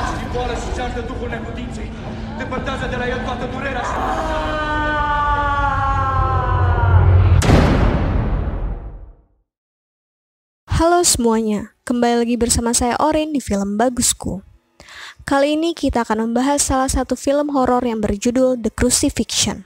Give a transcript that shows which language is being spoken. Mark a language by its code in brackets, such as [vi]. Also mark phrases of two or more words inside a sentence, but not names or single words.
[ro] Scoală și ceartă duhul neputinței. Depărtează de la el toată durerea și... [id] Halo semuanya, kembali lagi bersama saya Orin di film Bagusku. Kali ini kita akan membahas salah satu film horor yang berjudul The Crucifixion.